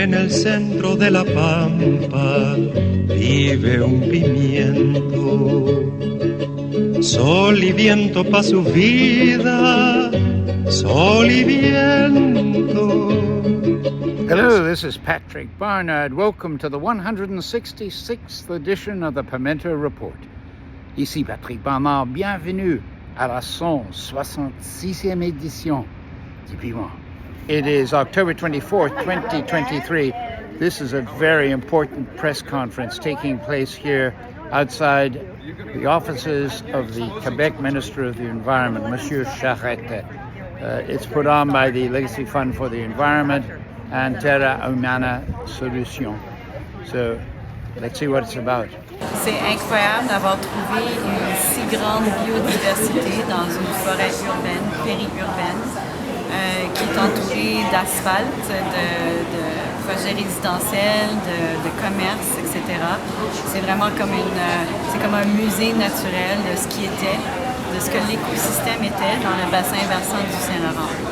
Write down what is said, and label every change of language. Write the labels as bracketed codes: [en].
[es] el centro de la pampa vive un pimiento. Sol y viento pa' su vida, sol y viento. [en] Hello, this is Patrick Barnard. Welcome to the 166th edition of the Pimento Report. [fr] Ici Patrick Barnard, bienvenue à la 166e édition du Piment. [en] It is October 24th, 2023. This is a very important press conference taking place here outside the offices of the Quebec Minister of the Environment, Monsieur Charette. It's put on by the Legacy Fund for the Environment and Terra Humana Solutions. So let's see what it's about. [fr] C'est incroyable d'avoir trouvé une si grande biodiversité dans une forêt urbaine, périurbaine, qui est entourée d'asphalte, de projets résidentiels, de commerce, etc. C'est vraiment comme un musée naturel de ce qui était, de ce que l'écosystème était dans le bassin versant du Saint-Laurent.